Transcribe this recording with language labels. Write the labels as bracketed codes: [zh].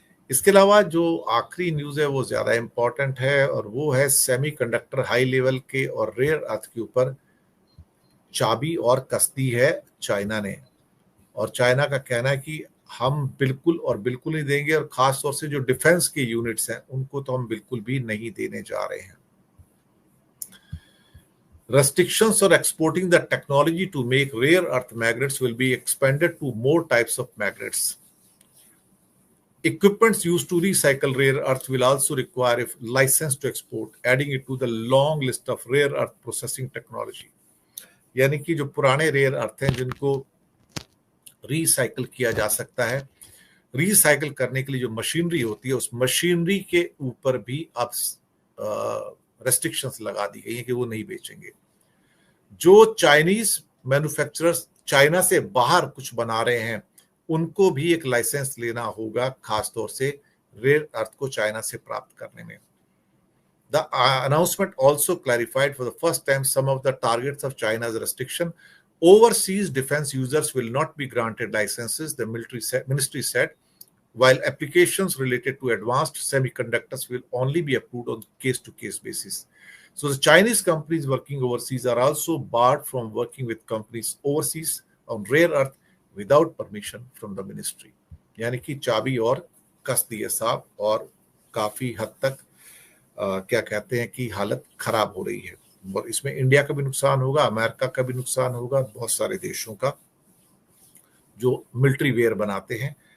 [hi] इसके अलावा जो आखिरी न्यूज़ है वो ज़्यादा इम्पोर्टेंट है, और वो है सेमीकंडक्टर हाई लेवल के और रेयर अर्थ के ऊपर चाबी और कस दी है चाइना ने। और चाइना का कहना है कि हम बिल्कुल और बिल्कुल नहीं देंगे, और खास तौर से जो डिफेंस के यूनिट्स हैं उनको तो हम बिल्कुल भी नहीं देने जा रहे हैं। [en] Restrictions on exporting the technology to make rare earth magnets will be expanded to more types of magnets. Equipments used to recycle rare earth will also require a license to export, adding it to the long list of rare earth processing technology. [hi] यानी कि जो पुराने rare earth हैं जिनको recycle किया जा सकता है, रिसाइकल करने के लिए जो मशीनरी होती है, उस मशीनरी के ऊपर भी अब रेस्ट्रिक्शंस लगा दी गई हैं कि वो नहीं बेचेंगे। जो चाइनीज मैन्युफैक्चरर्स चाइना से बाहर कुछ बना रहे हैं उनको भी एक लाइसेंस लेना होगा, खासतौर से रेयर अर्थ को चाइना से प्राप्त करने में। [en] The announcement also clarified for the first time some of the targets of China's restriction. Overseas defense users will not be granted licenses, the ministry said, while applications related to advanced semiconductors will only be approved on case-to-case basis. So the Chinese companies working overseas are also barred from working with companies overseas on rare earth without permission from the ministry. [hi] यानी कि चाबी और कस दी है साहब, और काफी हद तक क्या कहते हैं कि हालत खराब हो रही है। और इसमें इंडिया का भी नुकसान होगा, अमेरिका का भी नुकसान होगा, बहुत सारे देशों का जो मिलिट्री वेयर बनाते हैं।